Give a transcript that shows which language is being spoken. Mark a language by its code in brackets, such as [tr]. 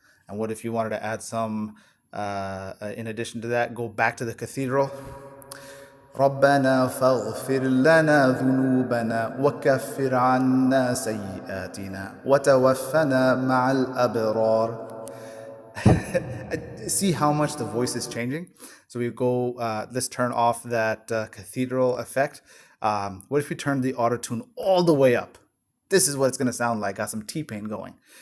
[en] And what if you wanted to add some in addition to that, go back to the cathedral. [ar] ربنا فاغفر لنا ذنوبنا وكفر عنا سيئاتنا وتوفنا مع الأبرار. [en] See how much the voice is changing? So we go, let's turn off that cathedral effect. What if we turn the AutoTune all the way up? This is what it's going to sound like. Got some T-Pain going.